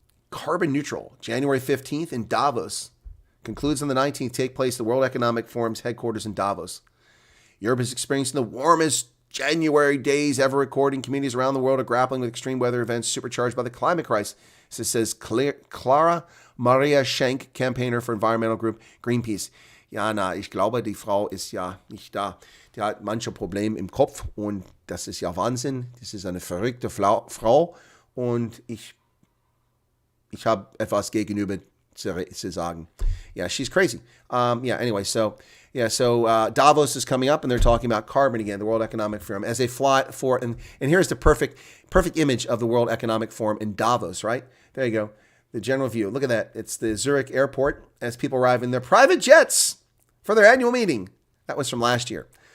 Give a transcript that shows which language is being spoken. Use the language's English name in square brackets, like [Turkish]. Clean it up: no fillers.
[English] Carbon neutral, January 15th in Davos. Concludes on the 19th, take place at the World Economic Forum's headquarters in Davos. Europe is experiencing the warmest January days ever recorded. Communities around the world are grappling with extreme weather events supercharged by the climate crisis. This says Clara Maria Schenk, campaigner for environmental group Greenpeace. [German] Ja, ich glaube, die Frau ist ja nicht da. Die hat manche Probleme im Kopf und das ist ja Wahnsinn. Das ist eine verrückte Frau und ich habe etwas gegenüber zu sagen. [English] Yeah, she's crazy. Anyway, so Davos is coming up, and they're talking about carbon again, the World Economic Forum, as they fly for, and here's the perfect image of the World Economic Forum in Davos, right? There you go. The general view. Look at that. It's the Zurich airport as people arrive in their private jets for their annual meeting. That was from last year.